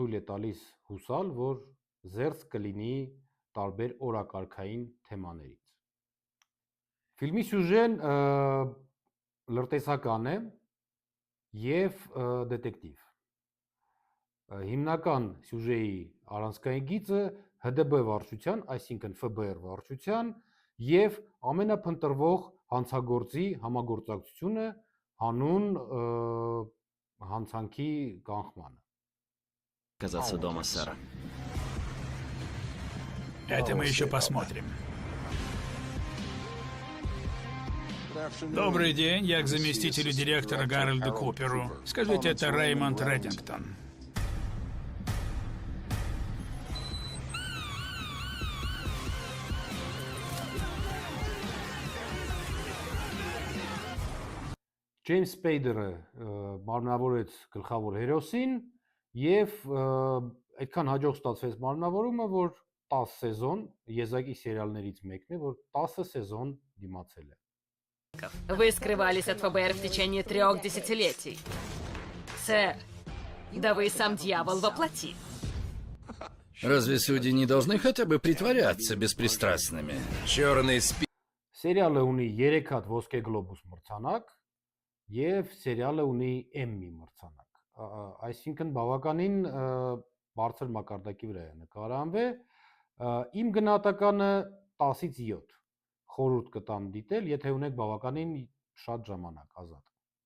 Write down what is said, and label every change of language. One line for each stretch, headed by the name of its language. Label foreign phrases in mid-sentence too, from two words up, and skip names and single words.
Armenian: է տալիս հուսալ, որ զերծ կլինի տարբեր օրակարգային թեմաներից։ Ֆիլմի սյուժեն լրտեսական է եւ դետեկտիվ։ Հիմնական սյուժեի առանցքային գիծը ՀԴԲ վարչության, այսինքն ՖԲՌ վարչության եւ ամենափնտրվող հանցագործի համագործակցությունը հանուն հանցանքի կանխմանը։
Russian: Казаться дома, сэр. Это мы еще посмотрим. Добрый день, я к заместителю директора Гарольду Куперу. Скажите, это Реймонд Реддингтон.
Armenian: Ջեյմս Սպեյդերը մարմնավորեց գլխավոր հերոսին եւ այդքան հաջող ստացվեց մարմնավորումը, որ 10 սեզոն եզակի սերիալներից մեկն է, որ 10 սեզոն դիմացել է։
Russian: Вы скрывались от ФБР в течение 3 десятилетий. Сэр, да вы сам дьявол во плоти. Разве судьи не должны хотя бы притворяться беспристрастными? Черный спи...
Armenian: Սերիալը ունի 3 հատ ոսկե գլոբուս մրցանակ եւ սերիալը ունի Emmy մրցանակ։ Այսինքն բավականին բարձր մակարդակի վրա է նկարահանվել։ Իմ գնահատականը 10-ից 7։ Խորհուրդ կտամ դիտել, եթե ունեք բավականին շատ ժամանակ ազատ։